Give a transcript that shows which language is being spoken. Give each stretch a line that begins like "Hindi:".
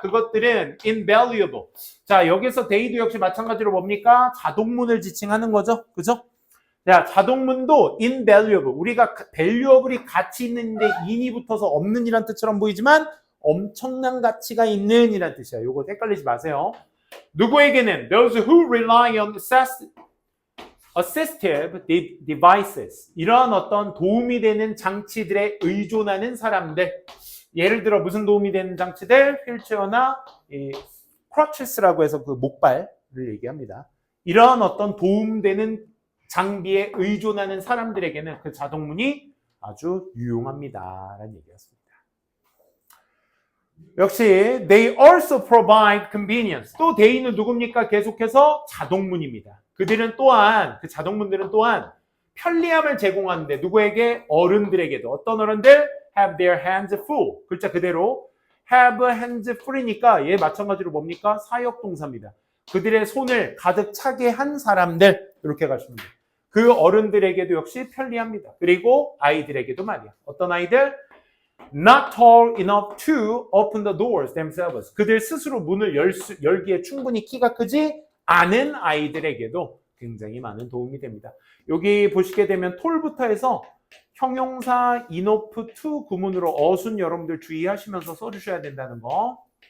Korean: 그것들은 invaluable. 자, 여기서 they도 역시 마찬가지로 뭡니까? 자동문을 지칭하는 거죠. 그죠? 자, 자동문도 invaluable. 우리가 valuable이 가치 있는데 in이 붙어서 없는 이란 뜻처럼 보이지만 엄청난 가치가 있는 이란 뜻이야. 요거 헷갈리지 마세요. 누구에게는?
English: Those who rely on assistive devices.
Korean: 이런 어떤 도움이 되는 장치들에 의존하는 사람들. 예를 들어 무슨 도움이 되는 장치들? 휠체어나 crutches라고 해서 그 목발을 얘기합니다. 이런 어떤 도움되는 장비에 의존하는 사람들에게는 그 자동문이 아주 유용합니다. 라는 얘기였습니다. 역시
English: they also provide convenience.
Korean: 또 they는 누굽니까? 계속해서 자동문입니다. 그들은 또한 그 자동문들은 또한 편리함을 제공하는데 누구에게? 어른들에게도. 어떤 어른들?
English: have their hands full.
Korean: 글자 그대로
English: have hands full
Korean: 이니까 얘 마찬가지로 뭡니까? 사역동사입니다. 그들의 손을 가득 차게 한 사람들 이렇게 가시면 돼요. 그 어른들에게도 역시 편리합니다. 그리고 아이들에게도 말이야. 어떤 아이들?
English: Not tall enough to open the doors themselves.
Korean: 그들 스스로 문을 열기에 충분히 키가 크지 않은 아이들에게도 굉장히 많은 도움이 됩니다. 여기 보시게 되면 tall부터 해서 형용사 enough to 구문으로 어순 여러분들 주의하시면서 써주셔야 된다는 거.